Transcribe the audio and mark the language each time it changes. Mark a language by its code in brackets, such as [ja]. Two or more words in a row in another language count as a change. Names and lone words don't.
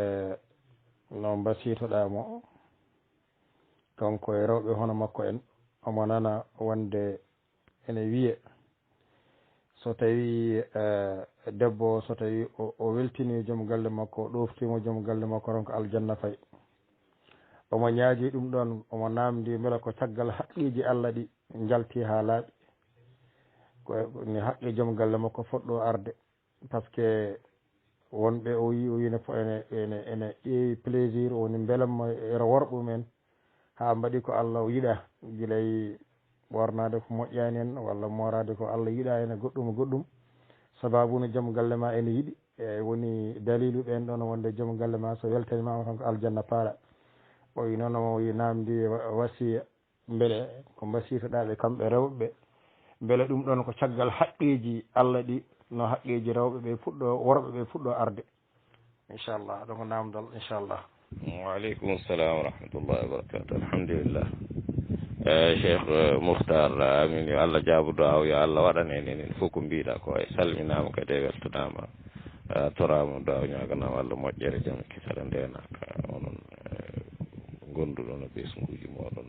[ff] no mbasitoɗamo kanko e rewɓe hono makko en omo nana wonde ene wiye so tawi debbo so tawi o weltini joom galle makko o ɗoftimo joom galle makko ronko aljanna fayi omo ñaagi ɗum ɗon omo namdi beela ko caggal haqqiji Allah ɗi jalti ha laaɓi ni haqqi joom galle makko foɗɗo arde [fr] par ce que [ff] wonɓe o wino ene ƴeewi plaisir woni beelammo ero worɓe men ha mbaɗi ko Allah yiɗa guilay ɓornade ko moƴƴani en walla morade ko Allah yiɗa ene goɗɗum sababuno joom galle ma ene yiɗi e woni dalilu ɓen ɗon wonde joom galle ma so weltanimama tan ko aljanna paaɗa o wi noon o wi namdi wasiya beele ko mbasitoɗaɓe kamɓe rewɓe beele ɗum ɗon ko caggal haqqiji Allah ɗi no haqqiji rewɓe ɓe puɗɗo worɓe ɓe puɗɗo arde inchallah ɗum ko namdal inchallah. [ar] وعليكم السلام ورحمة الله وبركاته. [ff] Alhamdulillah. Cheikh Mouhtar amin yo Allah jaabudo aw yo Allah waɗan enen fof ko mbiɗa ko e salminama kadi e weltanama torama do aw ñaganama Allah moƴƴere jaam kisala ndenaka onon gonduɗo no ɓesguji moɗon